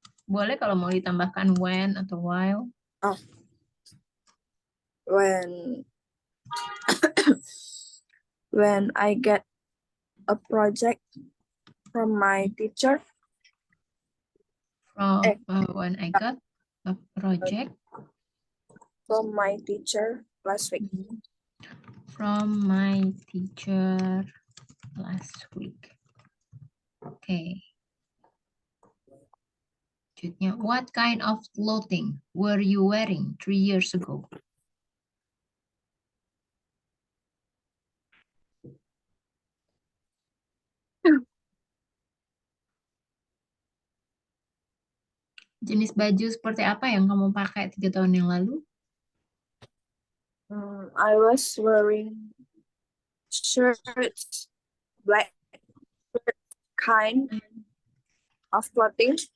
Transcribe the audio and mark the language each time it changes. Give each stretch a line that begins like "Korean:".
Indonesian: Boleh kalau mau ditambahkan when atau while. Oh.
English: when when I get a project from my teacher. From when I got a project From my teacher last week. from my teacher last week. Okay. Selanjutnya, what kind of clothing were you wearing 3 years ago?
Indonesian: Jenis baju seperti apa yang kamu pakai 3 tahun yang lalu?
English: I was wearing shirts, black kind of clothing,